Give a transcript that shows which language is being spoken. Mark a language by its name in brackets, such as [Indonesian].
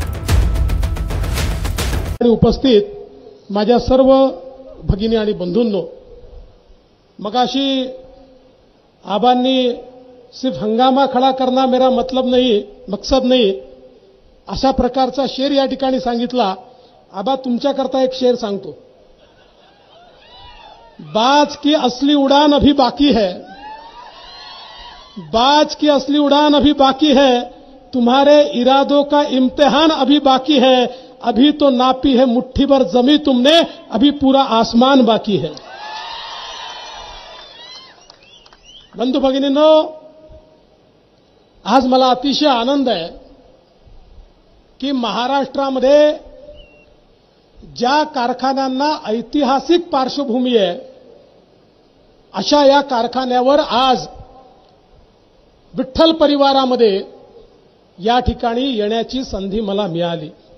[Marathi] उपस्थित माझ्या सर्व भगिनी आणि बंधूंनो, मगाशी आबांनी [Hindi] सिर्फ हंगामा खड़ा करना मेरा मतलब नहीं, मकसद नहीं, [Marathi] अशा प्रकारचा शेर या ठिकाणी सांगितला. आबा तुमच्याकरता एक शेर सांगतो. [Hindi] बाज की असली उड़ान अभी बाकी है, बाज की असली उड़ान अभी बाकी है, तुम्हारे इरादों का इम्तिहान अभी बाकी है. अभी तो नापी है मुट्ठी भर जमी तुमने, अभी पूरा आसमान बाकी है. [Marathi] बंधू भगिनींनो, आज मला अतिशय आनंद आहे की महाराष्ट्रामध्ये ज्या कारखान्यांना ऐतिहासिक पार्श्वभूमी आहे अशा या कारखान्यावर आज विठ्ठल परिवारामध्ये या ठिकाणी येण्याची संधी मला मिळाली.